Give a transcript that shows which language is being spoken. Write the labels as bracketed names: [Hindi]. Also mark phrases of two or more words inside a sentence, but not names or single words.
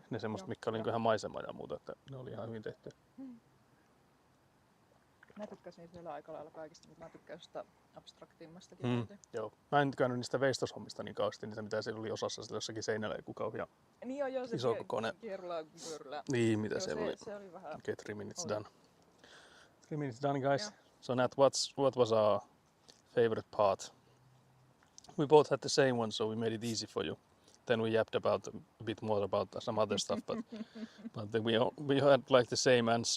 [Finnish] Ne semmoiset, mitkä oli niin ihan maisema ja muuta, että ne oli ihan hyvin tehty. Mä tykkäsin siellä aika lailla kaikista, mutta mä tykkään sitä abstraktimmastakin. Joo. Mä en käynyt niistä veistoshommista niin kauheasti, niitä mitä siellä oli osassa siellä jossakin seinällä joku kauhea niin se isokokoinen. Kierrula. Niin, mitä se oli. Se oli vähän... [English] Okay, 3 minutes done. 3 minutes done, guys. Yeah. So Nat, what was our favorite part? We both had the same one, so we made it easy for you. Then we yapped about a bit more about some other stuff, but then we had like the same answer.